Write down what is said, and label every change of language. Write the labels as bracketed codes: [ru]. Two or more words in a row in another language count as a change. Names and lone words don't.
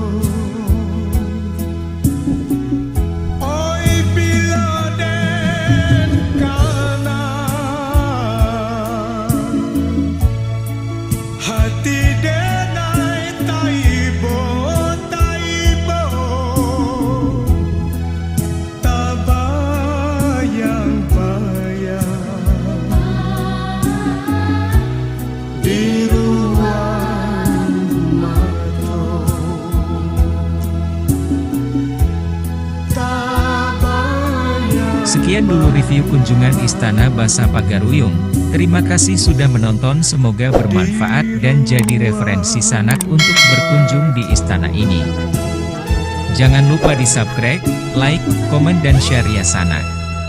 [min] Oi bila den kanan, hati denai taibo, taibo, tak bayang-bayang di ruang mata. Tak bayang. [id] Sekian dulu review kunjungan Istana Basa Pagaruyung. Terima kasih sudah menonton, semoga bermanfaat dan jadi referensi Sanak untuk berkunjung di istana ini. Jangan lupa di subscribe, like, komen dan share ya Sanak.